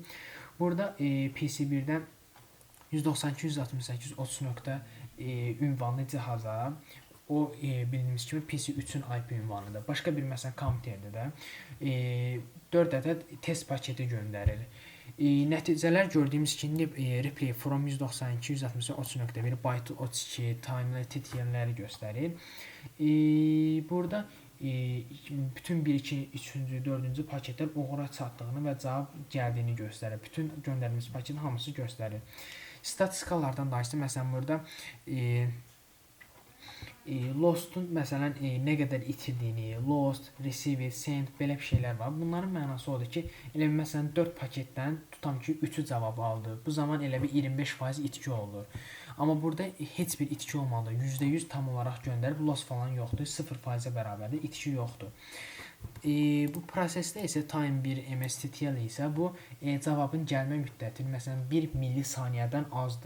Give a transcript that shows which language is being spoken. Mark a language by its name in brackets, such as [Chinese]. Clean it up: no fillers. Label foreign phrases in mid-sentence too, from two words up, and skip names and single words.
[Azerbaijani] Burada PC1-dən 192.168.30. Ünvanlı cihaza o bildiyimiz kimi PC3-ün IP ünvanıdır. Başqa bir məsələn kompüterdə də 4 ədəd test paketi göndərir. Nəticələr gördüyümüz kimi [English] replay from [Azerbaijani] 192.168.30.1 byte 32 time'lı TTL-ləri göstərir. Burada bütün 1, 2, 3, 4-cü paketlər uğura çatdığını və cavab gəldiyini göstərir. Bütün göndərilmiş paketin hamısı göstərir. Statistikalardan danışdım. Məsələn, burada Lost'un məsələn nə qədər itirdiyini, [English] lost, receive, send [Azerbaijani] belə bir şeylər var. Bunların mənası odur ki, elə bir məsələn 4 paketdən tutam ki 3'ü cavab aldı. Bu zaman elə bir 25% itki olur. Amma burada heç bir itki olmadı. %100 tam olaraq göndərib, loss falan yoxdur. 0%-ə bərabərdir, itki yoxdur. Bu prosesdə isə time 1 MSTTL isə bu cavabın gəlmə müddəti məsələn 1 millisaniyədən azdır.